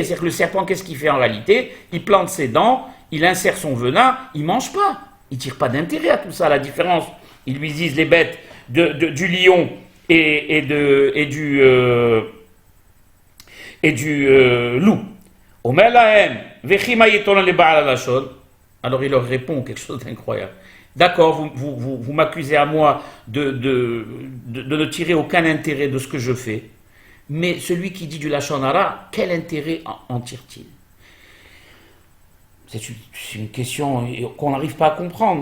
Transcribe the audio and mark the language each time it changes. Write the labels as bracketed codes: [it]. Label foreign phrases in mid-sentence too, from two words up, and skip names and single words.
[fr] C'est-à-dire que le serpent, qu'est-ce qu'il fait en réalité? Il plante ses dents, il insère son venin, il ne mange pas. Il ne tire pas d'intérêt à tout ça. La différence, ils lui disent les bêtes du lion et du loup. [he] אומר להם, ומה יתרון ל בעל הלשון. [fr] Alors il leur répond quelque chose d'incroyable. D'accord, vous m'accusez à moi de ne tirer aucun intérêt de ce que je fais, mais celui qui dit du [he] לשון הרע, [fr] quel intérêt en tire-t-il? C'est une question qu'on n'arrive pas à comprendre.